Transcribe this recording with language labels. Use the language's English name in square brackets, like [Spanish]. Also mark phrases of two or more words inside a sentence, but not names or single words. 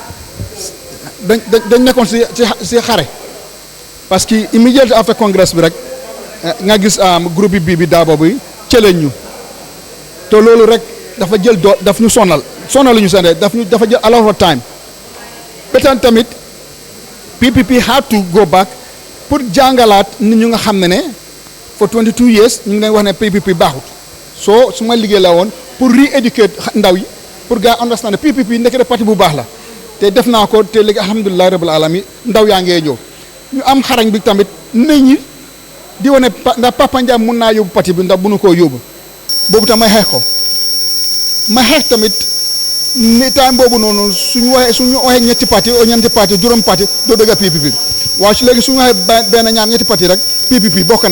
[Wolof] dañ nekkoon si xare [French] parce que [English] immediately after congress [Wolof] bi rek nga gis groupe bi daabo bi cëleñ ñu te loolu rek dafa jël daf ñu sonal ñu seen dafa jël [English] a lot of time [Wolof] betan tamit [English] PPP had to go back [Wolof] pour jàngalaat nit ñu nga xam ne [English] for 22 years [Wolof] ñu ngi leen wax ne PPP baaxut soo su ma liggéey la woon pour re-educate ndaw yi pour gars understand ne PPP ndekete parti bu baax la te def naa ko te léegi [Arabic] الحمد لله رب العالمين [Wolof] ndaw yaa ngee ñëw ñu am xarañ bi tamit nit ñi di wane ndax Papa Ndiaye mun naa yóbbu parti bi ndax bunu koo yóbbu boobu tam may xeex ko ma xeex tamit ni time boobu noonu suñu waxee ñetti parti o ñeenti parti juróom parti doo dëgg PPP bi waaye su léegi suñu waxee benn ñaar ñetti parti rek PPP bokk na